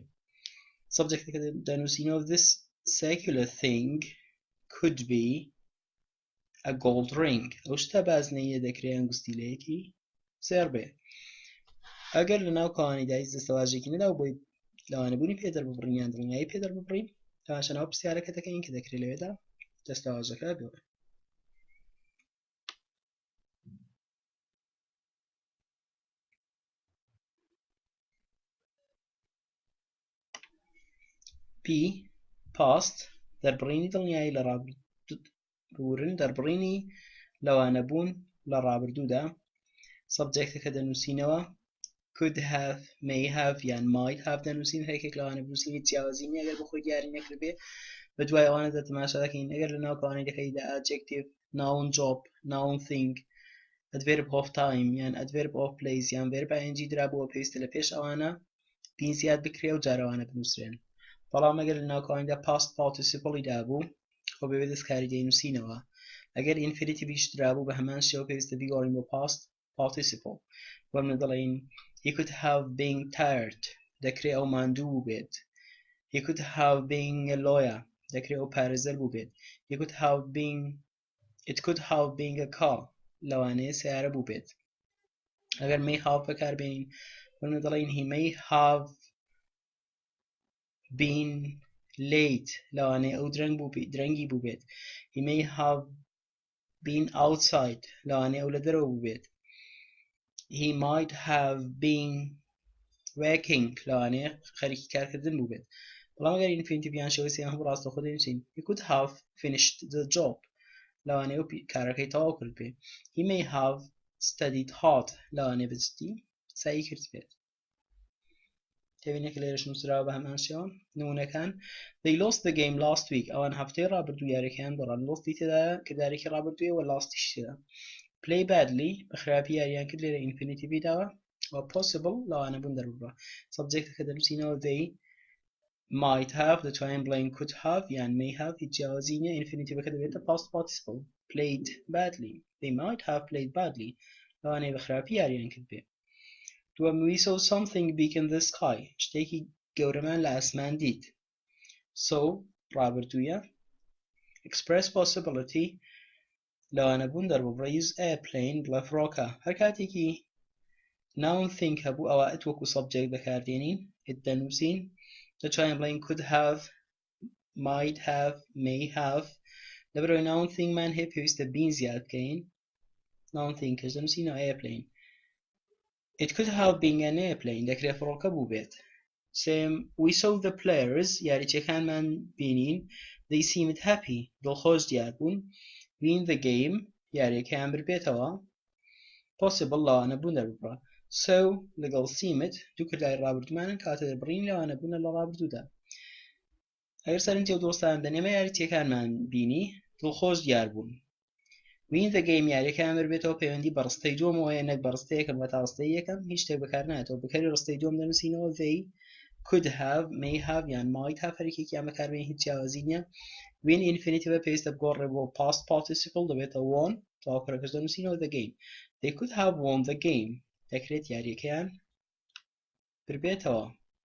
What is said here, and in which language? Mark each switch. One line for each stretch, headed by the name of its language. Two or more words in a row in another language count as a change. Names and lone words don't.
Central Kurdish: سەبجێکتەکە دەنووسینەوە
English: this circular thing could be a gold ring
Central Kurdish: ئەو شتە بازنەیە دەکرێت هەنگستیلەیەکی زێر بێ. ئەگەر لە ناو کەوانیدا هیچ دەستەواژێکی نەدا و بۆی لەوانەبوونی پێدەر ببڕین یان دڵنیایی پێدەر ببڕین تەماشا ناو پرسیارەکە دەکەین کە دەکرێت لەوێدا دەستەواژەکە بێت.
English: P past
Central Kurdish: دەربڕینی دڵنیایی لە ڕابردوورن دەربڕینی لەوانەبوون لە ڕابردوودا. سەبجێکتەکە دەنووسینەوە
English: could have may have
Central Kurdish: یان
English: might have
Central Kurdish: دەنووسین هەرێکێک لەوانە بنووسین جیاوازی نیە ئەگەر بخۆی دیاری نەکردبێ. بەدوای ئەوانەدا تەماشا دەکەین ئەگەر لە ناو کەوانەکەیدا
English: adjective noun job noun think adverb of time
Central Kurdish: یان
English: adverb of place
Central Kurdish: یان
English: verb ing
Central Kurdish: درابووە پێویستە لە پێش ئەوانە بین زیاد بکرێ و جارەوانە بنووسرێن. بەڵام ئەگەر لە ناو کەوانیدا
English: past participle
Central Kurdish: دابوو خۆ بەوێ دەستکاری دەینووسینەوە. ئەگەر infinitive درابوو بە هەمان شێوە پێویستە بیگۆڕین بۆ
English: past participle.
Central Kurdish: وەرمە دەڵێن
English: he could have been tired
Central Kurdish: دەکرێت ئەو ماندوو بوو بێت.
English: he could have been a lawyer
Central Kurdish: دەکرێت ئەو پارێزەر بوو بێت.
English: it could have been a car
Central Kurdish: لەوانەیە سیارە بوو بێت. ئەگەر
English: may have
Central Kurdish: بەکاربێنین وەرمە دەڵێن
English: he may have been late
Central Kurdish: لەوانەیە ئەو درەنگی بوو بێت.
English: he may have been outside
Central Kurdish: لەوانەیە ئەو لە دەرەوە بوو بێت.
English: he might have been working
Central Kurdish: لەوانەیە خەریکی کارکردن بوو بێت. بەڵام ئەگەر infinitive یان شێوەی سێیان هەموو ڕاستەوخۆ دەنووسین
English: he could have finished the job
Central Kurdish: لەوانەیە کارەکەی تەواو کرد بێت.
English: he may have studied hard
Central Kurdish: لەوانەیە بەجددی سعی کرد بێت. تبینە کە لێرەش نووسراوە بە هەمانشیان نمونونەکان
English: they lost the game last week
Central Kurdish: ئەوان هەفتەی ڕابردوو یاریەکەیان دۆڕان لۆستی تێدایە کردارێکی ڕابردوویەوە لاستیش تێدا
English: play badly
Central Kurdish: بە خراپی یاریان کرد لێرە infinitive داوە و possible لەوانە بوون دەربڕە subjectەکە دەنووسینەوە
English: they might have
Central Kurdish: دەتوانین بڵین
English: could have
Central Kurdish: یان
English: may have
Central Kurdish: هیچ جیاوازی نیە infinitive-ەکە دەبێتە
English: past participle played badly they might have played badly
Central Kurdish: لەوانەیە بە خراپی یاریان کرد بێ دووەم
English: we saw something big in the sky
Central Kurdish: شتێکی گەورەمان لە ئاسمان دیت so ڕابردوویە
English: express possibility
Central Kurdish: لەوانە بوون دەربڕە
English: use airplane
Central Kurdish: بڵە فڕۆکە هەر کاتێکی
English: noun think
Central Kurdish: هەبوو ئەوە it وەکو subject بەکاردێنین it دەنووسین دەتوانین بڵین
English: could have might have may have
Central Kurdish: لەبەرەوەی
English: noun think
Central Kurdish: مان هەیە پێویستە بین زیاد بکەین
English: noun think
Central Kurdish: کەس دەنووسینەوە airplane
English: it could have been an airplane
Central Kurdish: دەکرێت فڕۆکە بوو بێت سێم
English: we saw the players
Central Kurdish: یاریچەکانمان بینین
English: they seemed happy
Central Kurdish: دڵخۆش دیار بوون
English: win the game
Central Kurdish: یاریەکەیان بردبێتەوە possible لەوانە بوون دەربڕە so لەگەڵ seemed دوو کرداری ڕابردوومانن کاتە دەبڕین لەوانە بوونە لە ڕابردوودا ئەگەر سەرنجی و دۆستان دەنێمە یاریچەکانمان بینی دڵخۆش دیار بوون win
English: the game
Central Kurdish: یاریەکەیان بردبێتەوە پەیوەندی بە ڕستەی دووەمەوەیە نەک بە ڕستەی یەکەم بە تا ڕستەی یەکەم هیچ شتێک بەکار نایەتەوە بەکاری ڕستەی دووەم دەنووسینەوە
English: they could have may have
Central Kurdish: یان
English: might have
Central Kurdish: هەرێکێکیان بەکاربێنین هیچ جیاوازی نییە win infinitive پێویستە بگۆڕێ بۆ
English: past participle
Central Kurdish: دەبێتە won تەواوکەرەکەش دەنووسینەوە
English: the game they could have won the game
Central Kurdish: دەکرێت یاریەکەیان بردبێتەوە